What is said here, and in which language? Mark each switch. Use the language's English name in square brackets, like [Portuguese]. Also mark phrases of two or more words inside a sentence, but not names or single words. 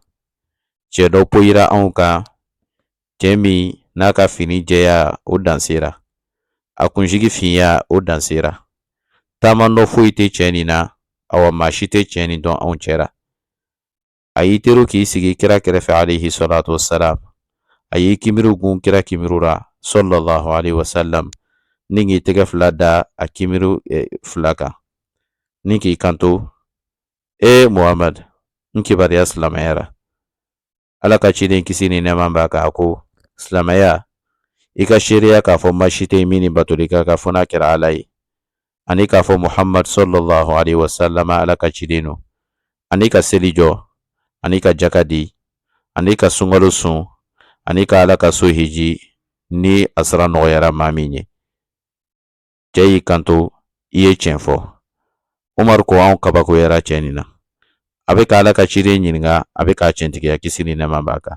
[Bambara] Cɛ dɔ poyira anw kan, cɛ min n'a ka fini jɛya o dansera, a kunsigi finya o dansera. Taama dɔ foyi tɛ cɛ nin na, awa maa si tɛ cɛ nin dɔn anw cɛra. A y'i teru k'i sigi kira kɛrɛfɛ [Arabic] عليه الصلاة والسلام. [Bambara] A y'i kimiru gun kira kimiru ra [Arabic] صلى الله عليه وسلم, [Bambara] ni k'i tɛgɛ fila da a kimiru fila kan, ni k'i kanto, Muhammad, n kibariya silamɛya ra. Ala ka ciden kisi ni nɛɛma b'a kan, a ko, silamɛya, i ka seereya k'a fɔ maa si tɛ min ni batoli ka fɔ n'a kɛra Ala ye, ani k'a fɔ Muhammad [Arabic] صلى الله عليه وسلم [Bambara] Ala ka ciden no, ani ka seli jɔ, ani ka jaka di, ani ka sunkalo sun, ani ka Ala ka so hiji ni a sira nɔgɔyara maa min ye. Cɛ y'i kanto, i ye tiɲɛ fɔ. Umar ko anw kabakoyara cɛ nin na. A bɛ ka Ala ka ciden ɲininka, a bɛ k'a tiɲɛtigiya kisi ni nɛɛma b'a kan.